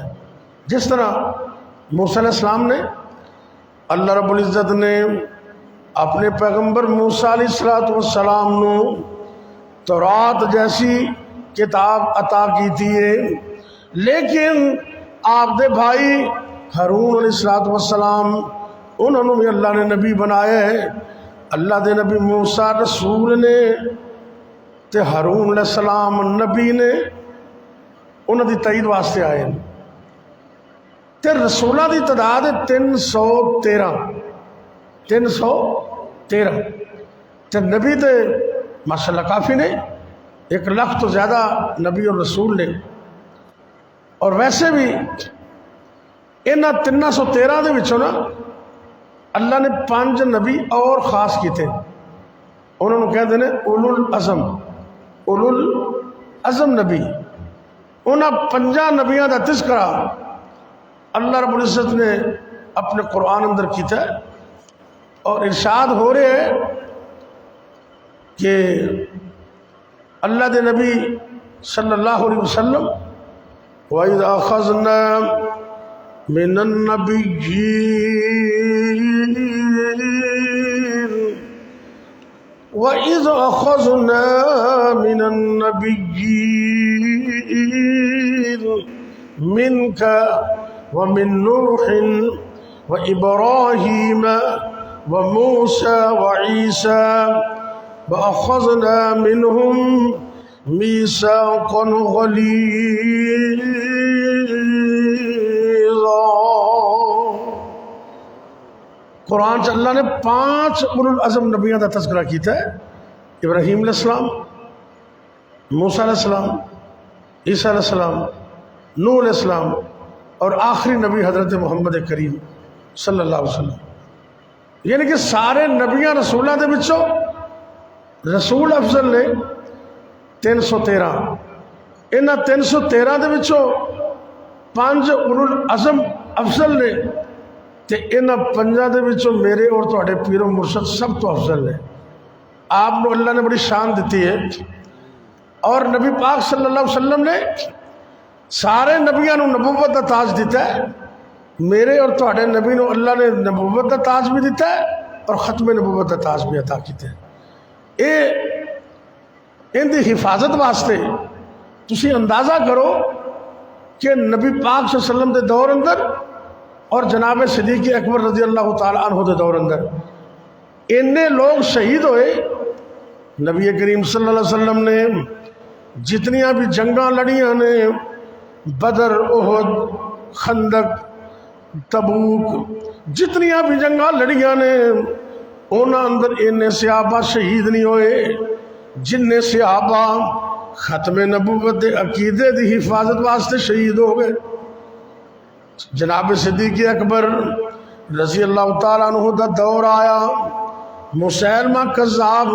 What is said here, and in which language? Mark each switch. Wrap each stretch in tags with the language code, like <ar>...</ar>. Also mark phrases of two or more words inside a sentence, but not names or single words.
<ur>جس طرح موسیٰ علیہ السلام نے، اللہ رب العزت نے اپنے پیغمبر موسیٰ علیہ السلام نو تورات جیسی کتاب عطا کی تھی ہے، لیکن</ur> <pa>آپ دے بھائی</pa> <ur>ہارون علیہ السلام انہوں نے بھی اللہ نے نبی بنایا ہے۔</ur> <pa>اللہ دے نبی موسیٰ رسول نے تے ہارون علیہ السلام نبی نے، انہوں دی تائید واسطے آئے ہیں۔ تے رسولہ دی تعداد 313 تے نبی تے ماشاءاللہ کافی نے، 1 لاکھ تو زیادہ نبی اور رسول نے۔ اور ویسے بھی انہاں 313 دے وچوں نا اللہ نے 5 نبی اور خاص کیتے،</pa> <ur>انہوں نے کہتے ہیں</ur> <pa>اولو العزم نبی۔ انہاں 5 نبیاں دا تذکرہ اللہ رب العزت نے اپنے قرآن اندر کیتا ہے، اور ارشاد ہو رہے ہے کہ اللہ دے نبی</pa> <ar>صلی اللہ علیہ وسلم وَإِذْ أَخَذْنَا مِنَ النَّبِيِّينَ وَإِذْ أَخَذْنَا مِنَ النَّبِيِّينَ مِنْكَ وَمِن نُوحٍ وَإِبْرَاهِيمَ وَمُوسَى وَعِيسَى وَأَخَذْنَا مِنْهُمْ مِيثَاقًا غَلِيظًا۔</ar> <ur>قرآن سے اللہ نے 5 اولو العزم نبیوں کا تذکرہ کیتا ہے، ابراہیم علیہ السلام، موسیٰ علیہ السلام، عیسیٰ علیہ السلام، نوح علیہ السلام، اور آخری نبی حضرت محمد کریم صلی اللہ علیہ وسلم۔</ur> <pa>یعنی کہ سارے نبیاں رسولہ دے بچوں رسول افضل نے 313، انہاں 313 دے بچوں 5 اولو العزم افضل نے، تے انہاں 5 دے بچوں میرے اور تہاڈے پیر و مرشد سب تو افضل نے۔ آپ کو اللہ نے بڑی شان دیتی ہے، اور نبی پاک صلی اللہ علیہ وسلم نے سارے نبیاں نو نبوت دا تاج دیتا ہے، میرے اور تہاڈے نبی نو اللہ نے نبوت دا تاج بھی دیتا ہے اور ختم نبوت دا تاج بھی عطا کیتا ہے۔ ان دی حفاظت واسطے تسی اندازہ کرو کہ نبی پاک صلی اللہ علیہ وسلم دے دور اندر اور جناب صدیق اکبر رضی اللہ تعالیٰ عنہ دے دور اندر اننے لوگ شہید ہوئے۔ نبی کریم صلی اللہ علیہ وسلم نے جتنیاں بھی جنگاں لڑیاں نے، بدر، احد، خندق، تبوک، جتنیاں بھی جنگاں لڑیاں نے، انہاں اندر انہیں صحابہ شہید نہیں ہوئے جن صحابہ ختم نبوت دے عقیدے دی حفاظت واسطے شہید ہو گئے۔ جناب صدیق اکبر رضی اللہ تعالیٰ عنہ دا دور آیا، مسیلمہ کذاب</pa>